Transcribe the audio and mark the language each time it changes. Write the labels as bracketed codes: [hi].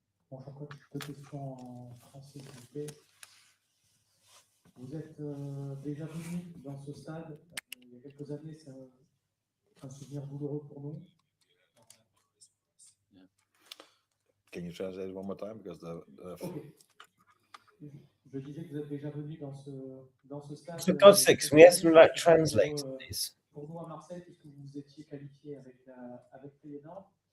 [fr] Bonjour coach, deux questions en français s'il vous plaît. Vous êtes déjà venu dans ce stade il y a quelques années, c'est un souvenir douloureux pour nous. [en] Can you translate one more time because Okay. [fr] Je disais que vous êtes déjà venu dans ce stade. [en] For God's sake, can we have some like translators, please? [fr] Pour nous à Marseille, puisque vous vous étiez qualifié avec Feyenoord.